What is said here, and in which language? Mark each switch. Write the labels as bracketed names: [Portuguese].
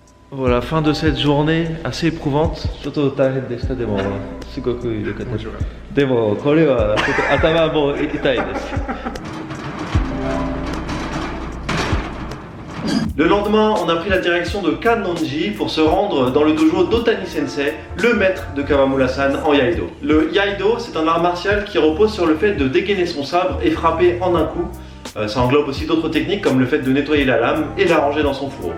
[French] Voilà, fin de cette journée assez éprouvante. [Japanese] ちょっと大変でした。でもすごく良かったです。でもこれはちょっと頭も痛いです。 [French] Le lendemain, on a pris la direction de Kannonji pour se rendre dans le dojo d'Otani Sensei, le maître de Kawamura-san en Iaido. Le Iaido, c'est un art martial qui repose sur le fait de dégainer son sabre et frapper en un coup. Ça englobe aussi d'autres techniques comme le fait de nettoyer la lame et la ranger dans son fourreau.